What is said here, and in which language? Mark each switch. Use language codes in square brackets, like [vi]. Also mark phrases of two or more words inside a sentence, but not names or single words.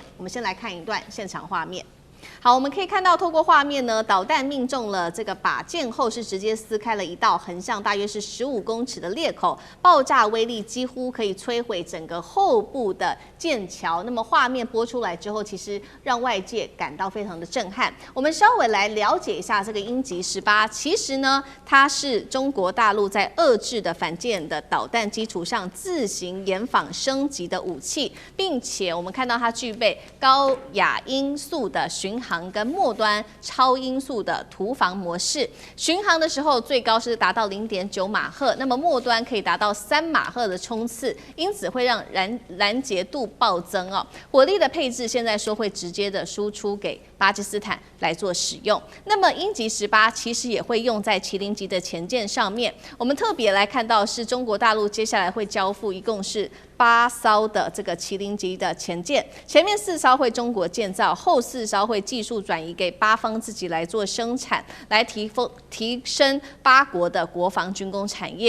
[zh] 我們先來看一段現場畫面。好，我們可以看到，透過畫面呢，導彈命中了這個靶艦後，是直接撕開了一道橫向大約是15公尺的裂口，爆炸威力幾乎可以摧毀整個後部的艦橋。那麼畫面播出來之後，其實讓外界感到非常的震撼。我們稍微來了解一下這個鷹擊18，其實呢，它是中國大陸在遏制的反艦的導彈基礎上自行研仿升級的武器，並且我們看到它具備高亞音速的巡航跟末端超音速的突防模式，巡航的時候最高是達到0.9馬赫，那麼末端可以達到3馬赫的衝刺，因此會讓攔截度暴增哦。火力的配置現在說會直接的輸出給巴基斯坦來做使用。那麼鷹擊18其實也會用在麒麟級的潛艦上面。我們特別來看到是中國大陸接下來會交付一共是8艘的這個麒麟級的潛艦，前面4艘會中國建造，後4艘會技術轉移給巴方自己來做生產，來提升巴國的國防軍工產業。